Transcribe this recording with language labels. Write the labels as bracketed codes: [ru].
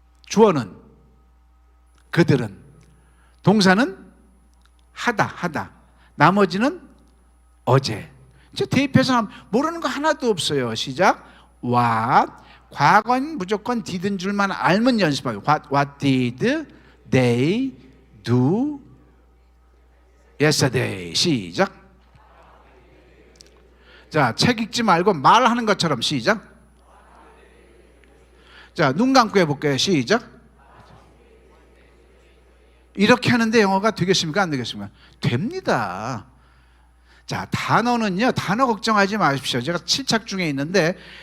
[ko] 주어는 그들은, 동사는 하다. 나머지는 어제. 이제 대입해서 모르는 거 하나도 없어요. 시작. What. 과거는 무조건 did인 줄만 알면 연습하고. [en] What did they do yesterday? [ko] 시작. 자, 책 읽지 말고 말하는 것처럼 시작. 자, 눈 감고 해볼게요. 시작. 이렇게 하는데 영어가 되겠습니까? 안 되겠습니까? 됩니다. 자, 단어는요, 단어 걱정하지 마십시오. 제가 7착 중에 있는데